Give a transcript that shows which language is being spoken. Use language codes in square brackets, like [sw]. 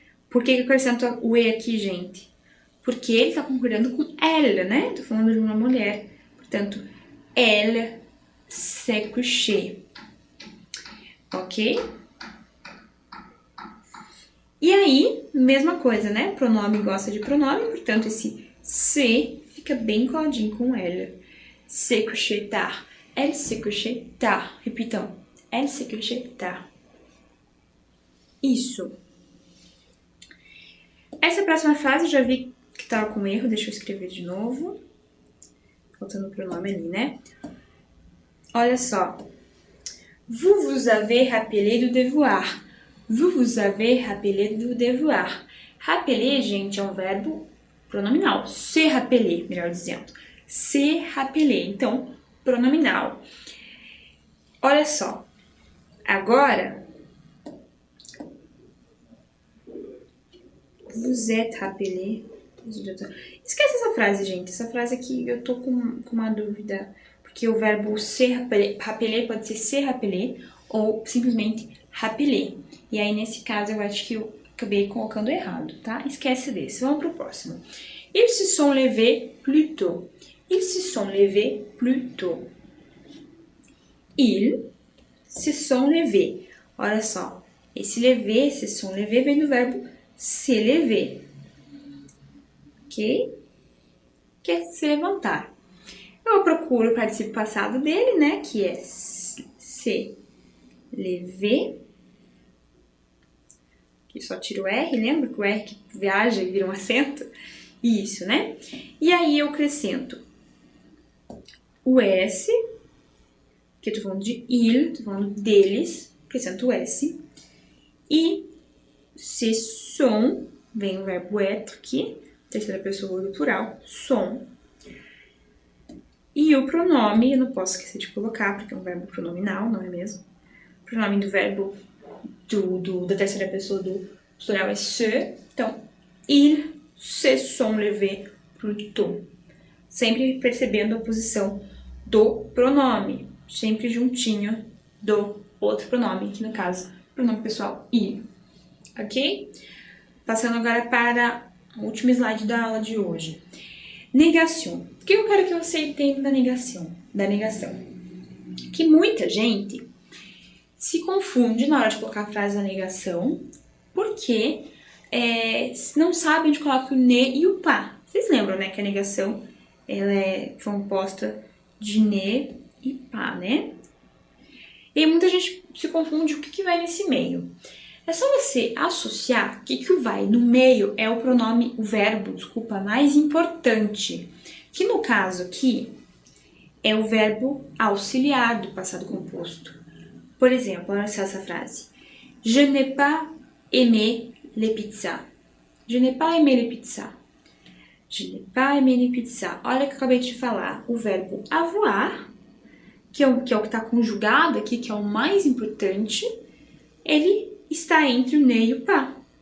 [pt] Por que eu acrescento o e aqui, gente? Porque ele está concordando com elle, né? Tô falando de uma mulher. Portanto, [fr] elle s'est couchée. [pt] Ok? E aí, mesma coisa, né? Pronome gosta de pronome, portanto, esse se fica bem coladinho com elle. [fr] S'est couché tard. Elle s'est couché tard. [pt] Repitão. [fr] Elle s'est couché tard. [pt] Isso. Essa próxima frase, já vi que tava com erro, deixa eu escrever de novo. Faltando o pronome ali, né? Olha só. [fr] Vous vous avez rappelé du devoir. Vous vous avez rappelé du devoir. [pt] Rappeler, gente, é um verbo pronominal. Se rappeler, melhor dizendo. Se rappeler. Então, pronominal. Olha só. Agora, [fr] vous êtes rappelé. [pt] Esquece essa frase, gente. Essa frase aqui eu tô com uma dúvida. Porque o verbo se rappeler pode ser se rappeler ou simplesmente rappeler. E aí, nesse caso, eu acho que eu acabei colocando errado, tá? Esquece desse. Vamos pro próximo. [fr] Ils se sont levés plus tôt. Ils se sont levés plus tôt. Ils se sont levés. [pt] Olha só. Esse lever, se sont levés, vem do verbo se lever. Ok? Que é se levantar. Eu procuro o participio passado dele, né? Que é se lever. Aqui só tiro o R, lembra que o R que viaja e vira um acento? Isso, né? E aí eu acrescento o S, que eu tô falando de il, tô falando deles, acrescento o S. E se sont, vem o verbo être aqui, terceira pessoa do plural, sont. E o pronome, eu não posso esquecer de colocar, porque é um verbo pronominal, não é mesmo? O pronome do verbo da terceira pessoa do plural é se. Então, [fr] ils se sont levés plus tôt. [pt] Sempre percebendo a posição do pronome. Sempre juntinho do outro pronome, que no caso, pronome pessoal, il. Ok? Passando agora para o último slide da aula de hoje. Négation. O que eu quero que você entenda da negação? Que muita gente se confunde na hora de colocar a frase da negação, porque não sabe onde coloca o ne e o pas. Vocês lembram, né, que a negação ela é composta de ne e pas, né? E aí muita gente se confunde o que vai nesse meio. É só você associar que o vai no meio é o pronome, o verbo, mais importante. Que no caso aqui é o verbo auxiliar do passado composto. Por exemplo, olha só essa frase. [fr] Je n'ai pas aimé les pizzas. Je n'ai pas aimé les pizzas. Je n'ai pas aimé les pizzas. [pt] Olha o que eu acabei de falar. O verbo avoir, que é o que está conjugado aqui, que é o mais importante, ele está entre o ne e o pas.